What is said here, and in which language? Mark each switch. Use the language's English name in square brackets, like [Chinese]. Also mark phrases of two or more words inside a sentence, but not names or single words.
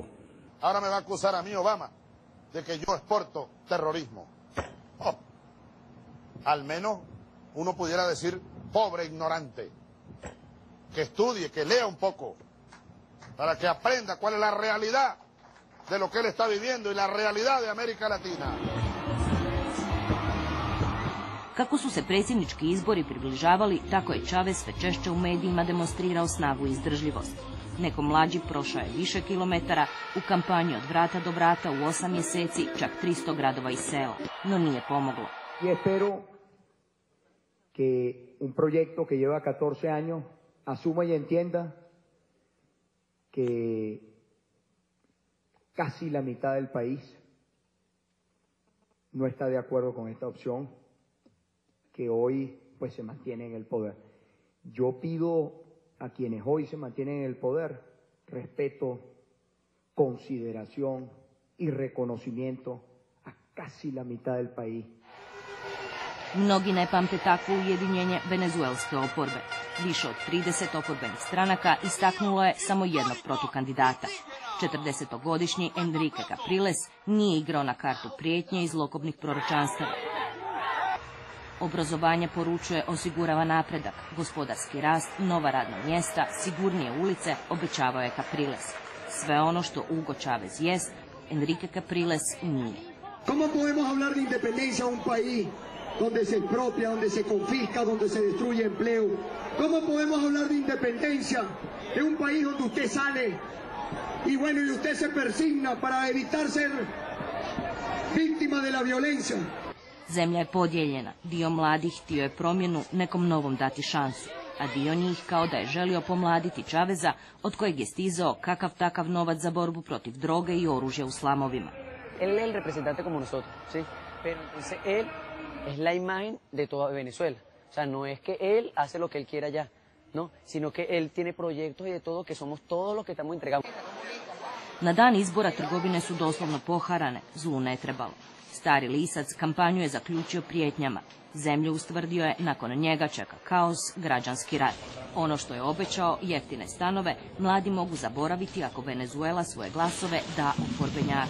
[Spanish] Ahora me va a acusar a mí Obama de que yo exporto terrorismo. Oh, al menos uno pudiera decir pobre ignorante. Que estudie, que lea un poco, para que aprenda cuál es la realidad de lo que él está viviendo y la realidad de América Latina. [Croatian] Kako su se predsjednički izbori približavali, tako je Chavez sve češće u medijima demonstrirao snagu i izdržljivost. Neko mlađi prošao je više kilometara u kampanji od vrata do vrata u 8 mjeseci, čak 300 gradova i sela, no nije pomoglo. [Spanish] Y espero que un proyecto que lleva 14 años asuma y entienda que casi la mitad del país no está de acuerdo con esta opción, que hoy pues se mantiene en el poder. Yo pido a quienes hoy se mantienen en el poder respeto, consideración y reconocimiento a casi la mitad del país. [Croatian] Mnogi ne pamte takvo ujedinjenje venezuelske oporbe. Više od 30 oporbenih stranaka istaknulo je samo jednog protukandidata. 40-godišnji Enrique Capriles nije igrao na kartu prijetnje i zlokobnih proročanstava. Obrazovanje, poručuje, osigurava napredak, gospodarski rast, nova radna mjesta, sigurnije ulice, obećavao je Capriles. Sve ono što Hugo Chávez jest, Enrique Capriles nije. [Spanish] ¿Cómo podemos hablar de independencia a un país donde se expropia, donde se confisca, donde se destruye empleo? ¿Cómo podemos hablar de independencia de un país donde usted sale y bueno, y usted se persigna para evitar ser víctima de la violencia? [Croatian] Zemlja je podijeljena, dio mladih htio je promjenu, nekom novom dati šansu, a dio njih kao da je želio pomladiti Čaveza, od kojeg je stizao kakav takav novac za borbu protiv droge i oružja u slamovima. [Spanish] Él es el representante como nosotros, ¿sí? Pero entonces él es la imagen de toda Venezuela. O sea, no es que él hace lo que él quiera allá, ¿no? Sino que él tiene proyectos y de todo, que somos todos los que estamos entregando. [Croatian] Na dan izbora trgovine su doslovno poharane, zlu ne trebalo. Stari lisac kampanju je zaključio prijetnjama. Zemlju, ustvrdio je, nakon njega čeka kaos, građanski rat. Ono što je obećao, jeftine stanove, mladi mogu zaboraviti ako Venezuela svoje glasove da oporbenjaku.